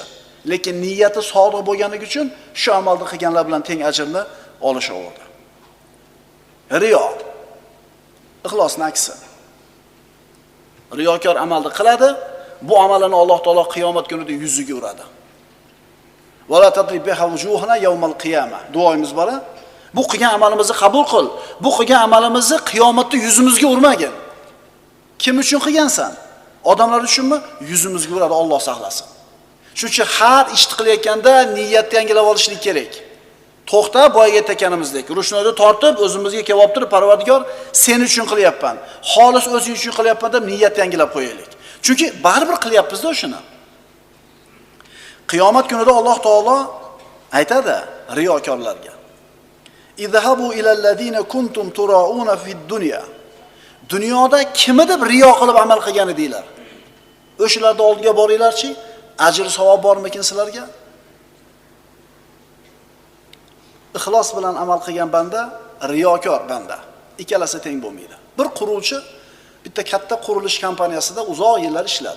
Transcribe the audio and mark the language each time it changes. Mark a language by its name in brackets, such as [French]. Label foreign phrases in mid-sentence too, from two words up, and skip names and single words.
[Uzbek] Lekin niyati sodiq bo'lganligi uchun shu amalni qilganlar bilan teng ajrni olishaverdi. Riyo ixlosning aksi. Riyokor amalni qiladi, bu amalini Alloh taolo qiyomat kunida yuziga uradi. [Arabic] ولا تضرب بها وجوهنا يوم القيامة. [Uzbek] Duoyimiz bor. Bu qilgan amalimizni qabul qil. Bu qilgan amalimizni qiyomatda yuzimizga urmagin. Kim uchun qilgansan? Odamlar uchunmi? Yuzimizga uradi, Alloh saqlasin. Shuning uchun har ish qilayotganda niyatni yangilab olishlik kerak. To'xta, boyga aytganimizdek, rushnoyni tortib o'zimizga kelib turib, Parvardigor, sen uchun qilyapman. Xolis o'zing uchun qilyapman deb niyatni yangilab qo'yaylik. Chunki baribir qilyapmiz-da shuni. Qiyomat kunida Alloh taolo aytadi riyokorlarga: [Arabic] "اذهبوا إلى الذين كنتم تراءون في الدنيا." [Uzbek] Dunyoda kimni deb riyo qilib amal qilgan edinglar? O'shalarning oldiga boringlarchi, ajr savob bormikin sizlarga? Ixlos bilan amal qilgan banda, riyokor banda. Ikkalasi teng bo'lmaydi. Bir quruvchi bitta katta qurilish kompaniyasida uzoq yillar ishladi.